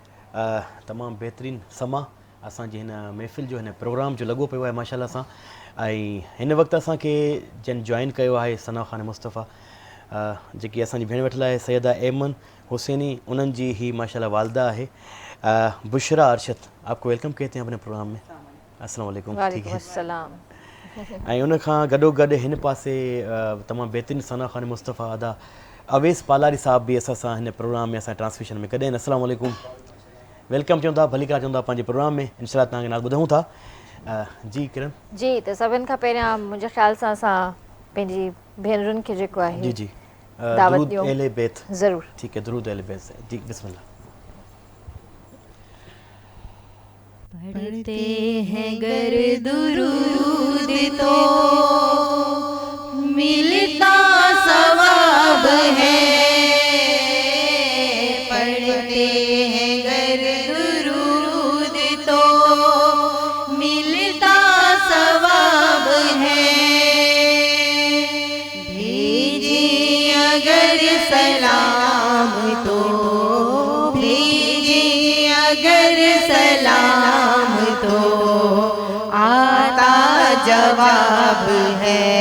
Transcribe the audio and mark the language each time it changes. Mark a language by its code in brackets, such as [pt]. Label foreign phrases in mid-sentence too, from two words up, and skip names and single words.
[sd] तमामु बहितरीनु समा असांजे हिन महफ़िल जो हिन प्रोग्राम जो लॻो पियो आहे माशाल्लाह सां। ऐं हिन वक़्तु असांखे जिन जॉइन कयो आहे सना ख़ान मुस्तफ़ा, जेकी असांजी भेण वेठल आहे सैयदा ऐमन हुसैनी, उन्हनि जी ही माशाल्लाह वालदा आहे बुशरा अरशद। [ur] آپ کو ویلکم کہتے ہیں اپنے پروگرام میں. [ar] السلام علیکم. [ur] ٹھیک ہے. [sd] अस्सलाम। ऐं उन खां गॾोगॾु हिन पासे तमामु बहितरीनु सना ख़ान मुस्तफ़ा अदा अवेस पालारी साहब बि असां सां हिन प्रोग्राम में असां ट्रांसमिशन में कॾहिं। [ar] السلام علیکم, [sd] वेलकम चऊं था, भली करा चऊं था पंहिंजे प्रोग्राम में। इंशाल्लाह तव्हांखे नालो ॿुधूं था। जी किरण जी, त सभिनि खां पहिरियां मुंहिंजे ख़्याल सां असां पंहिंजी भेनरुनि खे जेको आहे जी जी दावत दुरूद ॾियूं। अहले बैत। ज़रूर। [ur] ٹھیک ہے، درود اہل بیت سے۔ جی بسم اللہ. پڑھتے ہیں گر درود تو ملتا ثواب ہے, پڑھتے ہیں گر درود تو ملتا ثواب ہے، بھیجے اگر سلام تو بھیجے اگر سلام تو آتا جواب ہے.